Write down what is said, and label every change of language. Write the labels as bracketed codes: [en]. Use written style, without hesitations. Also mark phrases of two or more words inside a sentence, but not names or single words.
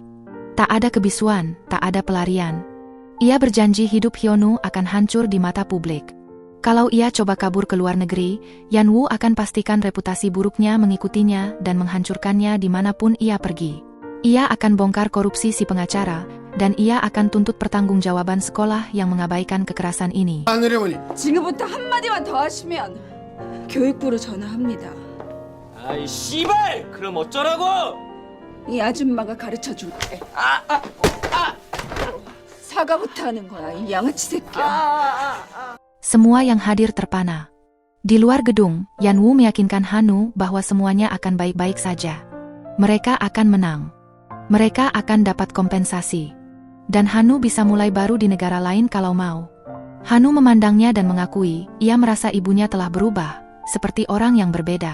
[id] Tak ada kebisuan, tak ada pelarian. Ia berjanji hidup Hyonu akan hancur di mata publik. Kalau ia coba kabur ke luar negeri, Yan Wu akan pastikan reputasi buruknya mengikutinya dan menghancurkannya dimanapun ia pergi. Ia akan bongkar korupsi si pengacara, dan ia akan tuntut pertanggungjawaban sekolah yang mengabaikan kekerasan ini. [ko] 지금부터 한마디만 더 하시면 교육부로 전화합니다. 아이 씨발! 그럼 어쩌라고? 이 아줌마가 가르쳐 줄게. 사과부터 하는 거야, 이 양아치 새끼야. [id] Semua yang hadir terpana. Di luar gedung, Yan Wu meyakinkan Hanu bahwa semuanya akan baik-baik saja. Mereka akan menang. Mereka akan dapat kompensasi. Dan Hanu bisa mulai baru di negara lain kalau mau. Hanu memandangnya dan mengakui, ia merasa ibunya telah berubah, seperti orang yang berbeda.